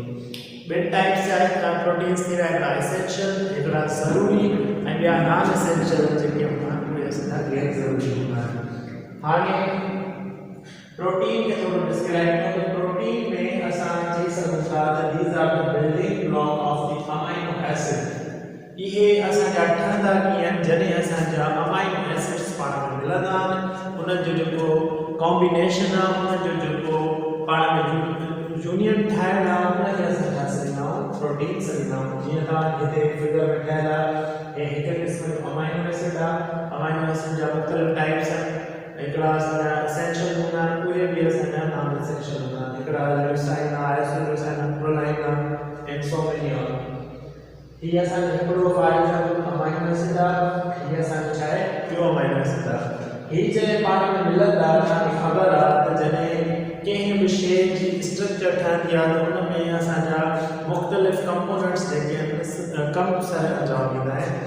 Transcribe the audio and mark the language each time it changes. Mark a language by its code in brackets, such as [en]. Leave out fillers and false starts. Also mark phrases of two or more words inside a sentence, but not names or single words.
[sd] ॿिनि टाइप्स जा प्रोटीन्स थी विया, हिकिड़ा एसेंशियल, हिकिड़ा ज़रूरी, ऐं ॿिया [en] non essential [sd] जेके हूंदा आहिनि उहे असांजा गैर ज़रूरी हूंदा आहिनि। हाणे प्रोटीन खे थोरो डिस्क्राइब कयूं। प्रोटीन में असां चई सघूं था त [en] these are the building block of the amino acid. [sd] इहे असांजा ठहंदा कीअं आहिनि, जॾहिं असांजा [en] amino acids [sd] पाण में मिलंदा आहिनि, उन्हनि जो जेको कॉम्बिनेशन आहे, उन जो जेको पाण में यूनियन ठाहिणु आहे, उनखे असां छा सॾींदा आहियूं, प्रोटीन सॾींदा आहियूं। जीअं तव्हां हिते फिगर में ठहियलु आहे, हे हिकु क़िस्म जो [en] amino acid [sd] आहे। [en] amino acid [sd] जा मुख़्तलिफ़ टाइप्स आहिनि। हिकिड़ा असांजा एसेंशियल हूंदा आहिनि, उहे बि असांजा [en] non essential [sd] हूंदा आहिनि। हिकिड़ा ल्यूसाइन आहे, आइसोल्यूसाइन, प्रोलाइन आहे, [en] and so many आहे। [sd] हीअ असांजो हिकिड़ो [en] amino acid [sd] आहे, हीअ असांजो छा आहे, ॿियो [en] amino acid [sd] आहे। हीअ जॾहिं पाण में मिलंदा, तव्हांखे ख़बर आहे त जॾहिं कंहिं बि शइ जी स्ट्रक्चर ठहंदी आहे त उन में असांजा मुख़्तलिफ़ कंपोनेंट्स जेके आहिनि कम सर अंजाम ॾींदा आहिनि।